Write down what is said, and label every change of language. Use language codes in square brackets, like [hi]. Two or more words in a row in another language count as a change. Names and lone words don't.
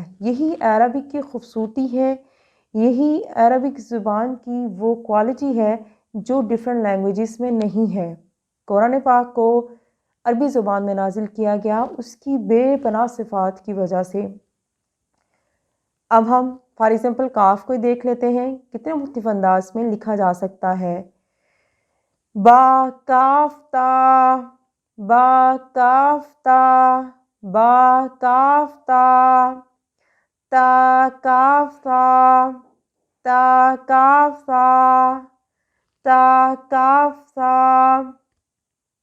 [ur] یہی عربک کی خوبصورتی ہے، یہی عربک زبان کی وہ کوالٹی ہے جو [en] different languages [ur] میں نہیں ہے. قرآن پاک کو عربی زبان میں نازل کیا گیا اس کی بے پناہ صفات کی وجہ سے. اب ہم [en] for example [ur] کاف کو دیکھ لیتے ہیں کتنے مختلف انداز میں لکھا جا سکتا ہے. [ar] با کاف تا با کاف تا با کاف تا تا کاف تا تا کاف تا تا کاف تا